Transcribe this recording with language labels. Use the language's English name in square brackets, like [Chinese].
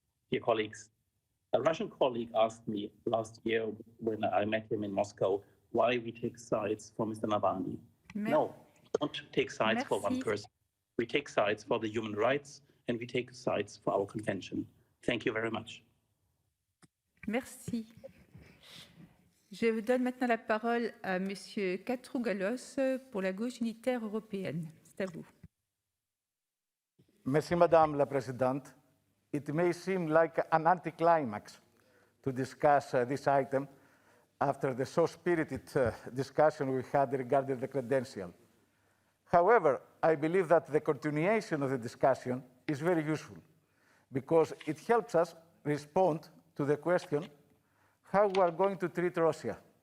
[English] Dear colleagues, a Russian colleague asked me last year when I met him in Moscow why we take sides for Mr. Navalny. No, we don't take sides for one person. We take sides for the human rights and we take sides for our convention. Thank you very much. [French] Merci. Je donne maintenant la parole à Monsieur Katrougalos pour la gauche unitaire européenne. C'est à vous. Merci, Madame la Présidente. [English] It may seem like an anticlimax to discuss this item after the so spirited discussion we had regarding the credential. However, I believe that the continuation of the discussion is very useful because it helps us respond to the question how we are going to treat Russia.